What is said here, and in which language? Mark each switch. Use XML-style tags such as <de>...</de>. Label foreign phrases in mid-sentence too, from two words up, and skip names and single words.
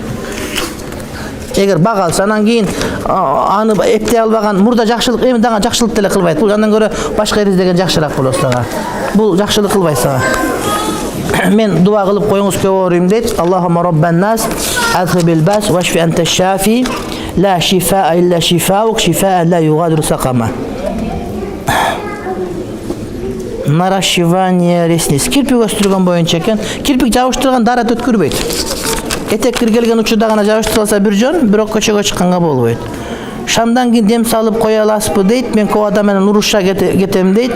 <ky>Эгер бага алса, анан кийин аны эптей албаган мурда жакшылык, эми дагы жакшылык деле кылбайт. Бул андан көрө башка эр издеген жакшыраак болот сага. Бул жакшылык кылбайт сага. Мен дуа кылып коюңуз көп ооруйм дейт.</ky> <ar>اللهم رب الناس أذهب البأس واشف أنت الشافي. لا شفاء إلا شفاؤك شفاء لا يغادر سقما.</ar> <ru>Наращивание ресниц.</ru> <ky>Кирпик өстүргөн боюнча экен. Кирпик жабыштырган дарат өткүрбөйт. Этек киргелген учурда гана жабыштырылса бир жөн, бирок көчөгө чыкканга болбойт. Шамдан кийин дем салып кое аласызбы дейт. Мен көп адам менен урушка кетем дейт.</ky>